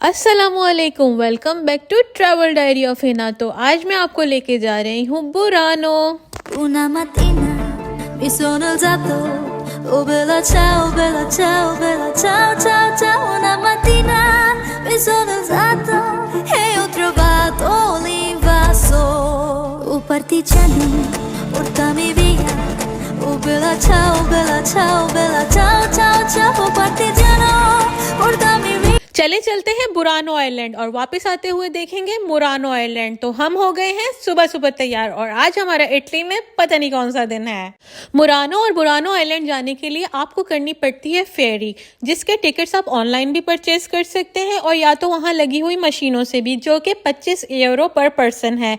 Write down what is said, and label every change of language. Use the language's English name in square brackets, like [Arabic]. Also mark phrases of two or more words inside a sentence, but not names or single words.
[English] अस्सलामुअलैकुम, welcome back to Travel Diary of Hina. [Hindi] तो आज मैं आपको लेके जा रही हूँ बुरानो। [Italian] Una mattina mi sono alzato, oh bella ciao, bella ciao, bella ciao, ciao, ciao. Una mattina mi sono alzato e ho trovato l'invaso. Oh partigiano, portami via, oh bella ciao, bella ciao, bella ciao, ciao, ciao. Oh partigiano, portami via. [Hindi] चले चलते हैं बुरानो आइलैंड और वापस आते हुए देखेंगे मुरानो आइलैंड। तो हम हो गए हैं सुबह सुबह तैयार और आज हमारा इटली में पता नहीं कौन सा दिन है। मुरानो और बुरानो आइलैंड जाने के लिए आपको करनी पड़ती है फेरी, जिसके टिकट्स आप ऑनलाइन भी परचेज कर सकते हैं और या तो वहां लगी हुई मशीनों से भी, जो कि 25 यूरो [English] per person [Hindi] है।